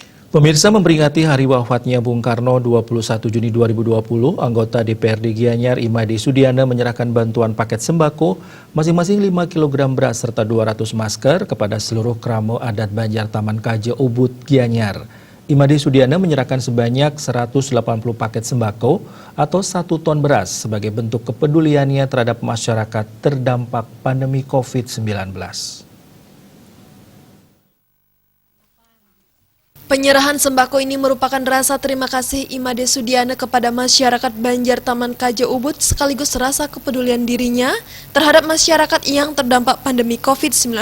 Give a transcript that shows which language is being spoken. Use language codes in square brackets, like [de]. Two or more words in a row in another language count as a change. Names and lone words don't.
[id] Pemirsa, memperingati hari wafatnya Bung Karno 21 Juni 2020, anggota DPRD Gianyar Imade Sudiana menyerahkan bantuan paket sembako masing-masing 5 kg beras serta 200 masker kepada seluruh kramo adat Banjar Taman Kaje Ubud Gianyar. Imade Sudiana menyerahkan sebanyak 180 paket sembako atau 1 ton beras sebagai bentuk kepeduliannya terhadap masyarakat terdampak pandemi COVID-19. Penyerahan sembako ini merupakan rasa terima kasih Imade Sudiana kepada masyarakat Banjar Taman Kaje Ubud sekaligus rasa kepedulian dirinya terhadap masyarakat yang terdampak pandemi COVID-19.